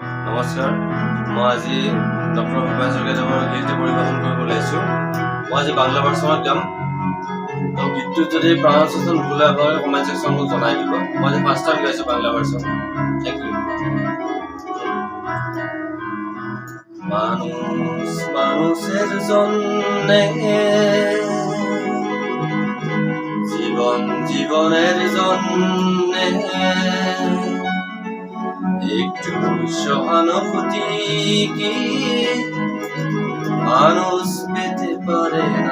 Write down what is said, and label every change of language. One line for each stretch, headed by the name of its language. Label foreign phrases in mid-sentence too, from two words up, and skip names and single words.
Assamese: নমস্কাৰ, মই আজি ডক্টৰ ভূপেন হাজৰিকাদেৱৰ গীতটি পৰিৱেশন কৰিবলৈ আহিছোঁ। মই আজি বাংলা ভাৰ্চনত গাম। তো গীতটোত যদি প্ৰনাউন্সিয়েশ্যন ভুল হয় আপোনালোকে
English: comment section
Assamese: মোক জনাই দিব। মই আজি
English: first time
Assamese: গাইছোঁ বাংলা ভাৰ্চন।
English: thank you.
Bangla: মানুষ মানুষের জন্যে, জীবন জীবনের জন্যে একটু সহানুভূতি কি মানুষ পেতে পারে না?